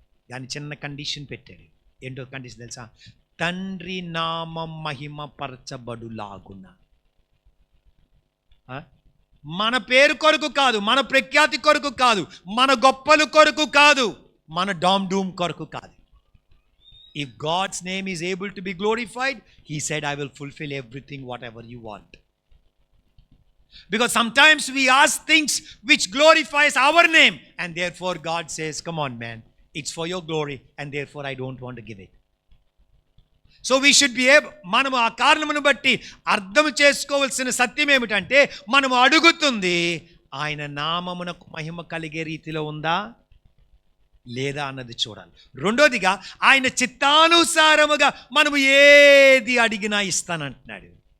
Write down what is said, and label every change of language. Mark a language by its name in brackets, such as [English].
[Telugu] దాని చిన్న కండిషన్ పెట్టాడు. ఏంటో కండిషన్ తెలుసా? తండ్రి నామం మహిమ పరచబడులాగున. మన పేరు కొరకు కాదు, మన ప్రఖ్యాతి కొరకు కాదు, మన గొప్పలు కొరకు కాదు, మన డామ్ డూమ్ కొరకు కాదు. [English] If God's name is able to be glorified, he said, I will fulfill everything whatever you want. Because sometimes we ask things which glorifies our name, and therefore God says, come on man, it's for your glory, and therefore I don't want to give it. So we should be able, [Telugu] మనము ఆ కారణమును బట్టి అర్థం చేసుకోవాల్సిన సత్యం ఏమిటంటే, మనము అడుగుతుంది ఆయన నామమునకు మహిమ కలిగే రీతిలో ఉందా లేదా అన్నది చూడాలి. రెండోదిగా ఆయన చిత్తానుసారముగా మనము ఏది అడిగినా ఇస్తానంటున్నాడు.